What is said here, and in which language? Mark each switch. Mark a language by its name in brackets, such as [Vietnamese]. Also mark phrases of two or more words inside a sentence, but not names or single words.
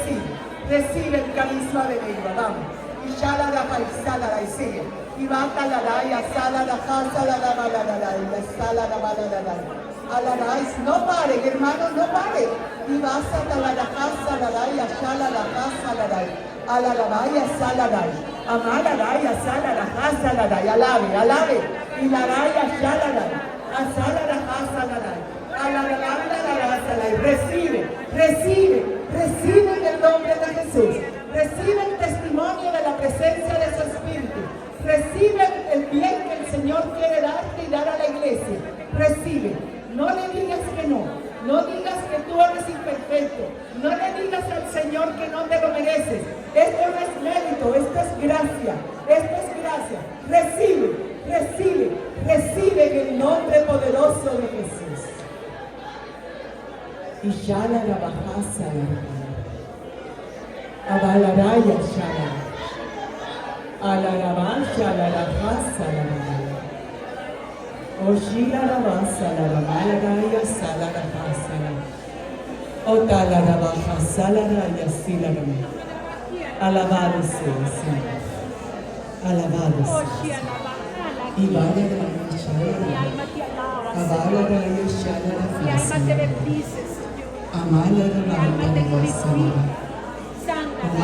[Spanish] Recibe el carisma de Dios. Vamos. Y shala la paisala, y sigue. Y va a talar, y asala la casa, la banda, y asala la banda. Alaráis, no paren, hermanos, no paren. Y vas a talar la casa, y asala la casa, Alalabaya salaray, amaraya sala la casa laray, alabe, y la raya salaray, asala la casa laray, alalabanda la salaray. Recibe en el nombre de Jesús, recibe el testimonio de la presencia de su Espíritu, recibe el bien que el Señor quiere darte y dar a la iglesia, recibe, no le digas que no digas que tú eres imperfecto, no le digas al Señor que no te lo mereces. Esto no es mérito, esto es gracia, recibe en el nombre poderoso de Jesús. Y shala la bajasa la abalaraya shala, alarabancha la bajasa la Oshila la basa la malaraya sala la basa la Otala la bajasa la raya sila la. Alabado sea el Señor. Alabado sea. Y vaya de la Mi alma te bendice, Señor. Amala Mi alma te glorifica. Santa